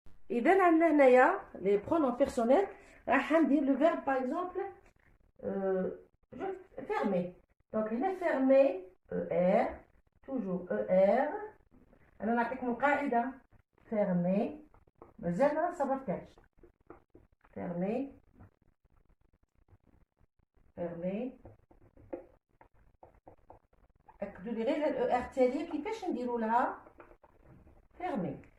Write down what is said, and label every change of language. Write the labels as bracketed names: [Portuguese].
[Arabic] إذا عندنا هنايا [French] les pronoms personnels. [Arabic] راح ندير [French] le verbe par exemple fermer. Donc [Arabic] هنا [French] fermer ER, toujours ER. [Arabic] أنا نعطيكم القاعدة. fermer مازال ما صرفتهاش. [French] fermer fermer. [Arabic] أكدوا لي غير الأو ار التالية كيفاش نديروا لها fermer.